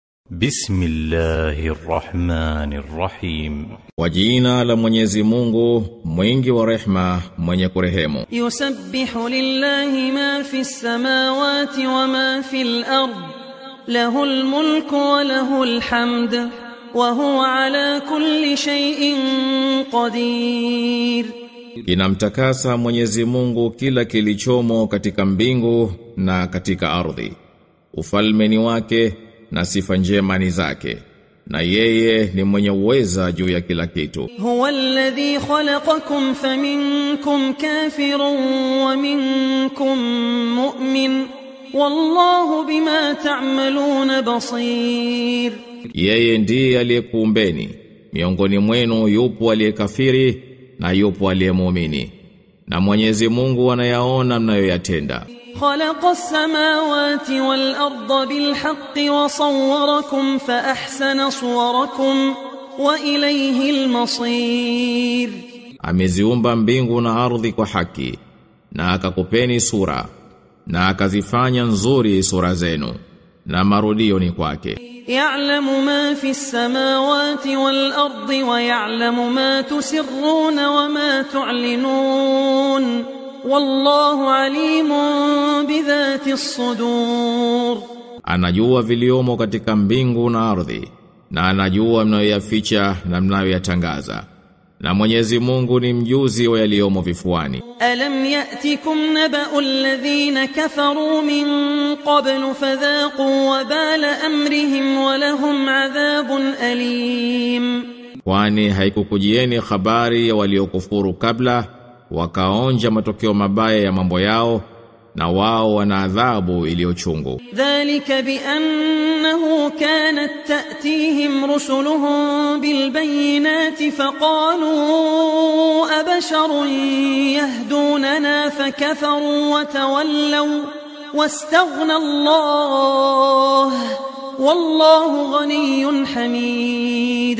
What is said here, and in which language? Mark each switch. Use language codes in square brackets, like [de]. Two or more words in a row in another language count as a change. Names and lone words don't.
[ar] Bismillahirrahmanirrahim. [sw] Kwa jina la Mwenyezi Mungu, mwingi wa rehema, mwenye kurehemu. [ar] يسبح لله ما في السماوات وما في الأرض. له الملك وله الحمد. وهو على كل شيء قدير. [sw] Inamtakasa Mwenyezi Mungu kila kilichomo katika mbingu na katika ardhi. Ufalme ni wake na sifa njema ni zake, na yeye ni mwenye uweza juu ya kila kitu. [ar] هو الذي خلقكم فمنكم كافر ومنكم مؤمن والله بما تعملون بصير. [sw] Yeye ndiye aliyekuumbeni, miongoni mwenu yupo aliyekafiri na yupo aliyemuamini, na Mwenyezi Mungu anayaona mnayoyatenda. [ar] خلق السماوات والأرض بالحق وصوركم فأحسن صوركم وإليه المصير. [sw] Ameziumba mbingu na ardhi kwa haki, na akakupeni sura, na akazifanya nzuri sura zenu, na marudio ni kwake. [ar] يعلم ما في السماوات والأرض ويعلم ما تسرون وما تعلنون والله عليم بذات الصدور. [sw] Anajua viliomo katika mbingu na ardhi, na anajua mnayoyaficha na mnayoyatangaza, na Mwenyezi Mungu ni mjuzi wa yaliomo vifuani. [ar] ألم يأتكم نبأ الذين كفروا من قبل فذاقوا وبال أمرهم ولهم عذاب أليم. [sw] Kwani haikukujieni habari ya waliokufuru kabla, wakaonja matokeo mabaya ya mambo yao, na wao wana adhabu iliyochungu. [ar] ذلك بأنه كانت تأتيهم رسلهم بالبينات فقالوا أبشر يهدوننا فكفروا وتولوا واستغنى الله والله غني حميد.